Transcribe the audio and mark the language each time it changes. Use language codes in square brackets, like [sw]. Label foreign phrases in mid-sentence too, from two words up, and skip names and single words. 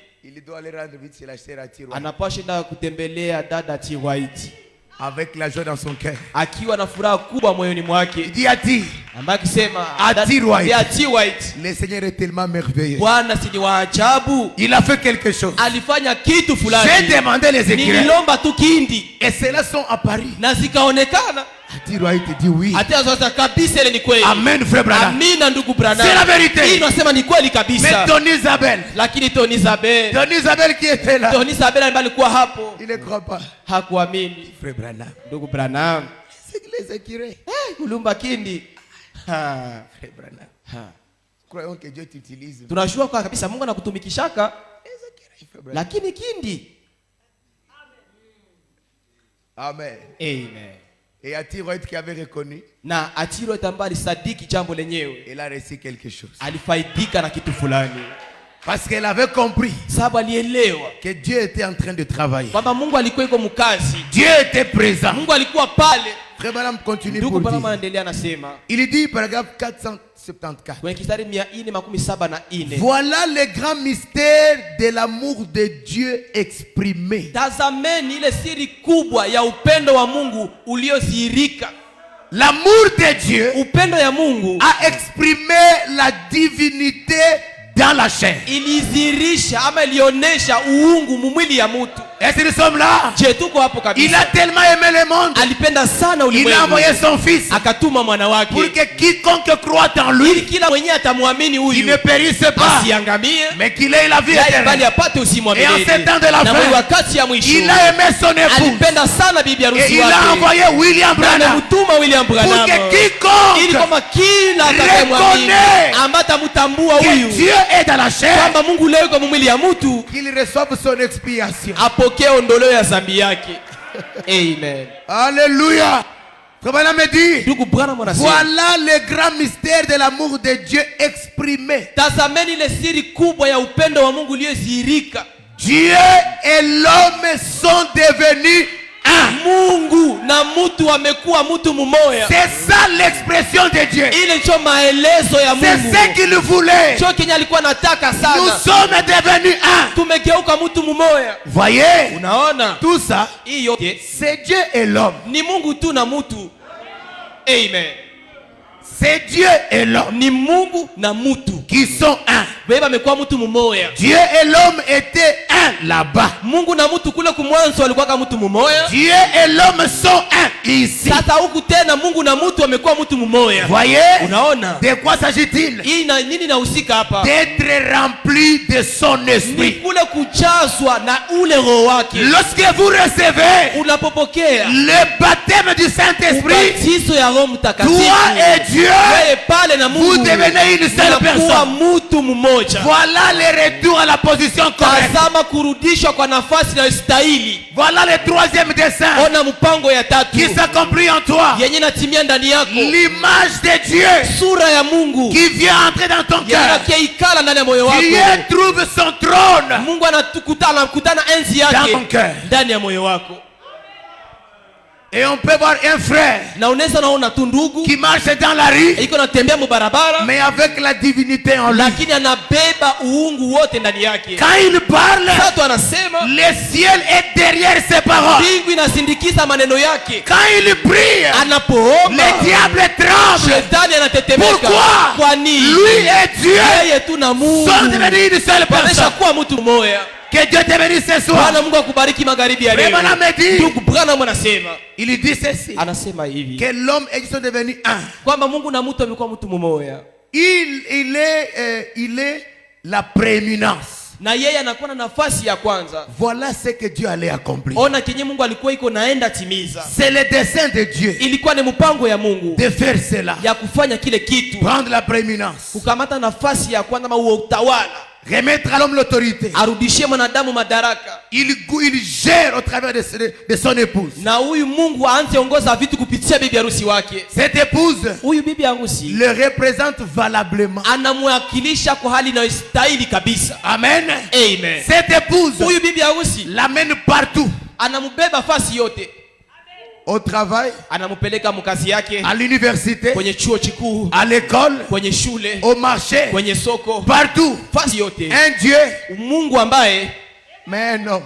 [fr] il doit aller rendre vite chez la sœur à Tiroir. [sw] anapashinda kutembelea dada Tiwaiti. [fr] Avec la joie dans son cœur. [sw] Akiwa na furaha kubwa moyoni [fr] Il [sw] mwake. [fr] dit à Ti, [sw] Ambaye akisema [fr] À Tiwaiti. [sw] ya Tiwaiti. [fr] le Seigneur est tellement merveilleux. [sw] Bwana si ni wa ajabu. [fr] Il a fait quelque chose. [sw] Alifanya kitu [fr] J'ai [sw] fulani. [fr] demandé les écureuils. [sw] Nililomba tu kindi [fr] Et ceux-là sont apparus. [sw] na zikaonekana. [fr] À Tiroir, il te dit oui. [sw] Hata sasa kabisa ile ni kweli. [fr] Amen, frère Branham. [sw] Amina ndugu Branham. [fr] C'est la vérité. [sw] Hii nasema ni kweli [fr] Mais [sw] kabisa. [fr] Don Isabelle, [sw] Lakini Tony Isabel, [fr] qui était là, [sw] Tony Isabel ambaye alikuwa hapo [fr] il ne croit pas. [sw] hakuamini. [fr] Frère Branham, [sw] Ndugu Branham, [fr] c'est que les écureuils. [sw] kulumba kindi. Ha. [fr] Frère Branham, Ha. croyons que Dieu t'utilise. [sw] Tunajua kwa kabisa Mungu anakutumikishaka, [fr] Les écureuils, frère Branham. [sw] lakini kindi. [fr] Amen. [sw] Amen. [fr] Et à Tiroir qui avait reconnu, [sw] Na Atiro tambali sadiki jambo lenyewe. [fr] il a reçu quelque chose. [sw] Alifaidika na kitu fulani. [fr] Parce qu'elle avait compris [sw] Sababu alielewa [fr] que Dieu était en train de travailler. [sw] kwamba Mungu alikuwa yuko mkazi. [fr] Dieu était présent. [sw] Mungu alikuwa pale. [fr] Frère Branham continue [sw] Ndugu [fr] pour [sw] Branham [fr] dire. [sw] anaendelea anasema [fr] Il dit, paragraphe 474. [sw] kwenye kistari 474. [fr] Voilà le grand mystère de l'amour de Dieu exprimé. [sw] Tazameni ile siri kubwa ya upendo wa Mungu uliozihirika. [fr] L'amour de Dieu [sw] Upendo ya Mungu [fr] a exprimé la divinité dans la chair. [sw] ilizirisha ama ilionesha uungu mumwili ya mtu. [fr] Est-ce que nous sommes là? [sw] Je tuko hapo [fr] Il a [sw] kabisa. [fr] tellement aimé le monde. [sw] Alipenda sana [fr] Il a [sw] ulimwengu. [fr] envoyé son fils [sw] Akatuma mwana [fr] pour [sw] wake. [fr] que quiconque croit en [sw] Ili [fr] lui, [sw] kila mwenye atamwamini [fr] il [sw] huyu [fr] ne périsse pas, [sw] asiangamie, [fr] mais qu'il ait la vie [sw] bali [fr] éternelle. [sw] apate uzima wa [fr] Et en [sw] milele. [fr] ces temps de la [sw] Na [fr] fin, [sw] mwezi wakati ya mwisho [fr] il a aimé son épouse. [sw] alipenda sana bibi [fr] Et [sw] harusi [fr] il a [sw] wake. [fr] envoyé William Na Branham [sw] amemtuma William [fr] pour [sw] Branham [fr] que [sw] ili [fr] quiconque [sw] kwamba kila atakayemwamini [fr] reconnaît [sw] ambaye atamtambua [fr] que [sw] huyu [fr] Dieu est dans la chair, [sw] kwamba Mungu leo yuko mwili ya mtu [fr] qu'il reçoive son expiation. [sw] apokee ondoleo ya dhambi yake. [fr] Amen. Alléluia. Frère Branham me dit, [sw] Ndugu Branham anasema, [fr] voilà le grand mystère de l'amour de Dieu exprimé. [sw] tazameni ile siri kubwa ya upendo wa Mungu uliozihirika. [fr] Dieu et l'homme sont devenus un. [sw] Mungu na mtu wamekuwa mtu mmoja. [fr] C'est ça l'expression de Dieu. [sw] Ile ndio maelezo ya [fr] C'est [sw] Mungu. [fr] ce qu'il voulait. [sw] Cho kenye alikuwa anataka [fr] Nous [sw] sana. [fr] sommes devenus un. [sw] Tumegeuka mtu mmoja. [fr] Voyez, [sw] Unaona? [fr] tout ça, [sw] Hii yote [fr] c'est Dieu et l'homme. [sw] ni Mungu tu na mtu. [fr] Amen. C'est Dieu et l'homme [sw] Ni Mungu na mtu. [fr] qui sont un. [sw] Beba amekuwa mtu mmoja. [fr] Dieu et l'homme étaient un là-bas. [sw] Mungu na mtu kule kumwanzo walikuwa kama mtu mmoja. [fr] Dieu et l'homme sont un ici. [sw] Sasa huku tena Mungu na mtu wamekuwa mtu mmoja. [fr] Voyez, [sw] Unaona? [fr] de quoi s'agit-il? [sw] Hii na nini inahusika hapa? [fr] D'être rempli de son [sw] Ni [fr] esprit. [sw] kule kujazwa na ule roho wake. [fr] Lorsque vous recevez [sw] Unapopokea [fr] le baptême du Saint-Esprit, [sw] ubatizo ya Roho Mtakatifu, [fr] toi et Dieu, [sw] wewe pale na Mungu [fr] vous devenez une seule [sw] unakuwa [fr] personne. [sw] mtu mmoja. [fr] Voilà le retour à la position correcte. [sw] Tazama kurudishwa kwa nafasi inayostahili. [fr] Voilà le troisième dessein [sw] Ona mpango ya tatu [fr] qui s'accomplit en toi. [sw] yenye inatimia ndani yako, [fr] L'image de Dieu [sw] sura ya Mungu [fr] qui vient entrer dans ton cœur. [sw] inaikala ndani ya moyo wako. [fr] Dieu trouve son trône [sw] Mungu anakutana enzi [fr] dans [sw] yake [fr] ton cœur. [sw] ndani ya moyo wako. [fr] Et on peut voir un frère [sw] Na unaweza naona tu ndugu [fr] qui marche dans la rue, [sw] iko natembea mubarabara, [fr] mais avec la divinité en lui. [sw] lakini anabeba uungu wote ndani yake. [fr] Quand il parle, [sw] Sasa anasema [fr] le ciel est derrière ses paroles. [sw] mbingu inasindikiza maneno yake. [fr] Quand il prie, [sw] Anapoomba [fr] le diable tremble. [sw] shetani anatetemeka. [fr] Pourquoi? [sw] Kwa nini? [fr] Lui et Dieu [sw] Yeye tu na Mungu [fr] sont devenus une seule personne. [sw] wameshakuwa mtu mmoja. [fr] Que Dieu te bénisse ce soir. [sw] Bwana Mungu akubariki magharibi ya leo. [fr] Branham me dit, [sw] Ndugu Branham anasema, [fr] il dit ceci, [sw] anasema hivi [fr] que l'homme et Dieu sont devenus un. [sw] kwamba Mungu na mtu amekuwa mtu mmoja. [fr] Il est la prééminence. [sw] na yeye anakuwa na nafasi ya kwanza. [fr] Voilà ce que Dieu allait accomplir. [sw] Ona kenye Mungu alikuwa iko naenda timiza. [fr] C'est le dessein de Dieu [sw] Ilikuwa ni mpango ya Mungu [fr] de faire cela, [sw] ya kufanya kile kitu, [fr] prendre la prééminence, [sw] kukamata nafasi ya kwanza, au utawala, [fr] remettre à l'homme l'autorité. [sw] arudishie mwanadamu madaraka, [fr] Il gère au travers de son épouse. [sw] na huyu Mungu aanze ongoza vitu kupitia bibi harusi wake. [fr] Cette épouse [sw] Huyu bibi harusi [fr] le représente valablement. [sw] anamwakilisha kwa hali inayostahili kabisa. [fr] Amen. [sw] Amen. [fr] Cette épouse [sw] Huyu bibi harusi [fr] l'amène partout. [sw] anambeba fasi yote, [fr] Au travail, [sw] anampeleka mkazi yake, [fr] à l'université, [sw] kwenye chuo kikuu, [fr] à l'école, [sw] kwenye shule, [fr] au marché, [sw] kwenye soko, [fr] partout. [sw] fasi yote. [fr] Un Dieu, [sw] Mungu ambaye, [fr] mais un homme.